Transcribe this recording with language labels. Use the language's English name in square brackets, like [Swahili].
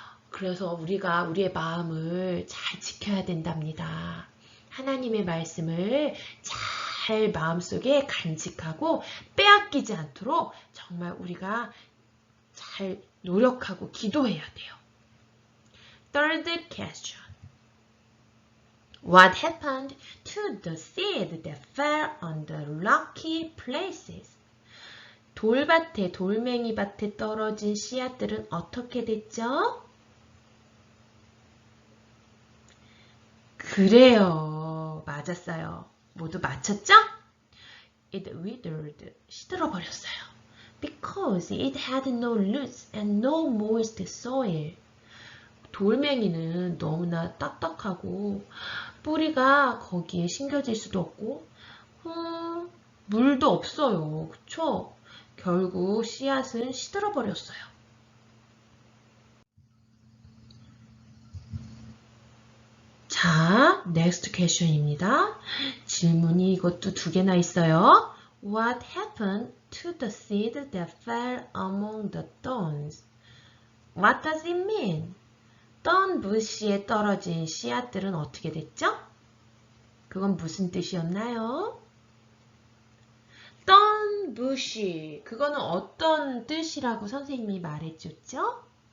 [Korean] 그래서 우리가 우리의 마음을 잘 지켜야 된답니다. 하나님의 말씀을 잘 마음속에 간직하고 빼앗기지 않도록 정말 우리가 잘 노력하고 기도해야 돼요. [English] Third question. What happened to the seed that fell on the rocky places? [Korean] 돌밭에, 돌멩이밭에 떨어진 씨앗들은 어떻게 됐죠? 그래요. 맞았어요. 모두 맞췄죠? [English] It withered. [Korean] 시들어버렸어요. [English] Because it had no roots and no moist soil. [Korean] 돌멩이는 너무나 딱딱하고 뿌리가 거기에 심겨질 수도 없고 물도 없어요. 그쵸? 결국 씨앗은 시들어버렸어요. 자, [English] next question [Korean] 입니다. 질문이 이것도 2개나 있어요. [English] What happened to the seed that fell among the thorns? What does it mean? [Korean] thorn bush에 떨어진 씨앗들은 어떻게 됐죠? 그건 무슨 뜻이었나요? thorn bush, 그거는 어떤 뜻이라고 선생님이 말해줬죠?